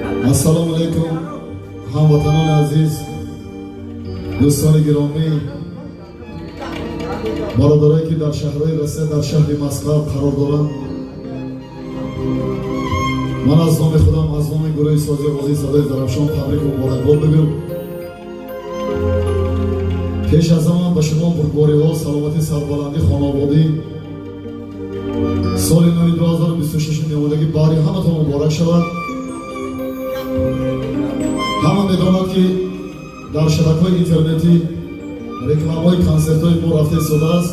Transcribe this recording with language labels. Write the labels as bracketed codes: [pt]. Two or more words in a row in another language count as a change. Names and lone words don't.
[ar] السلام عليكم [tg] hamvatanon aziz, do'stoni giromi, barodaroyi ki dar shahri Rossiya, dar shahri Moskva qaror dорам. Man az nomi xudam, az nomi guruhi sozi g'ozi sadoy Zarafshon tabrik va muborakbod megum. Pesh az zaman ba shuma burdboriҳо, саломати сарбаландӣ, хонободӣ соли нави 2026 меомадагӣ баҳри ҳаматон муборак шавад. ҳама медонад ки дар шабакаҳои интернетӣ рекламаҳои консертҳои мо рафта истодааст.